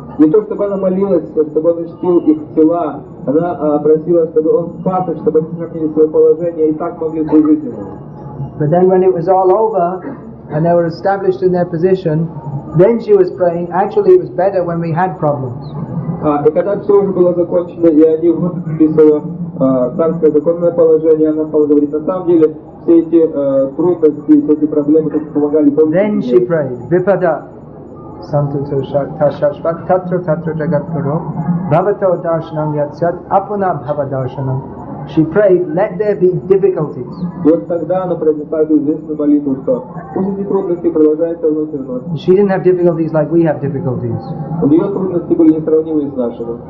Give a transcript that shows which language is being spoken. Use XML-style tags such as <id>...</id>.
<ru>Не то, чтобы она молилась, чтобы он защитил их тела, она просила, чтобы он спас их, чтобы они сохранили свое положение и так могли служить ему.</ru> <en>But then when it was all over and they were established in their position, then she was praying, actually it was better when we had problems.</en> <ru>И когда все уже было закончено, и они выступили свое царское законное положение, она стала говорить, на самом деле, все эти трудности, все эти проблемы, которые помогали.</ru> <en>Then she prayed,</en> <sa>Vipada Santu Tashashvat Tatra Tatra Jagat Guru Bhavato Darshanam Yatsat Apuna Bhava Darshanam.</sa> <en>She prayed, let there be difficulties.</en> <ru>И вот тогда она произнесла эту известную молитву, что пусть эти трудности продолжаются вновь и вновь.</ru> <en>She didn't have difficulties like we have difficulties.</en> <ru>У нее трудности были несравнимы с нашими.</ru>